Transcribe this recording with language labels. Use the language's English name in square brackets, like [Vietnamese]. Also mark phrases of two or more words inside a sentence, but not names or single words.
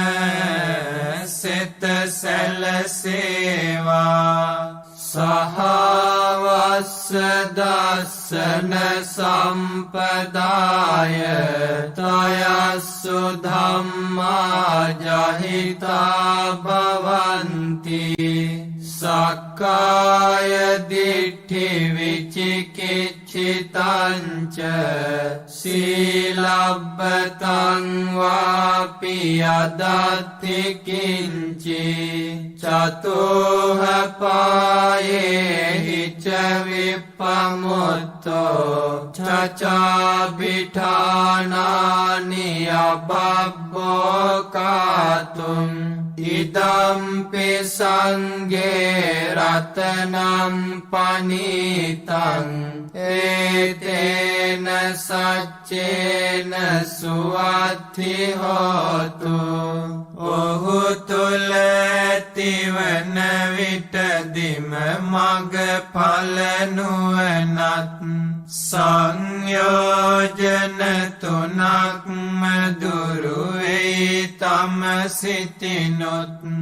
[Sinhala] සිත සැලසේවා [Pali] සහවස්ස දස්සන සම්පදාය තයස්සු ධම්මා ජහිතා භවන්ති සක්කාය දිට්ඨි විචිකිච්ඡිතං ච සීලබ්බතං වාපි අදත්ති කිංචි චතෝහ පායේහි ච විප්පමුත්තෝ චචාබිඨානානි අබබ්බෝ කාතුම් ඉදම්පි සංඝේ රතනම් පනිතං ඒතේන සච්චේන සුවත්ති හෝතු [Sinhala] ඔහු තුල ඇතිවන විටදිම මග ඵල නුවණත් සංයෝජන තුනක්ම දුරු වේ තම සිතිනොත්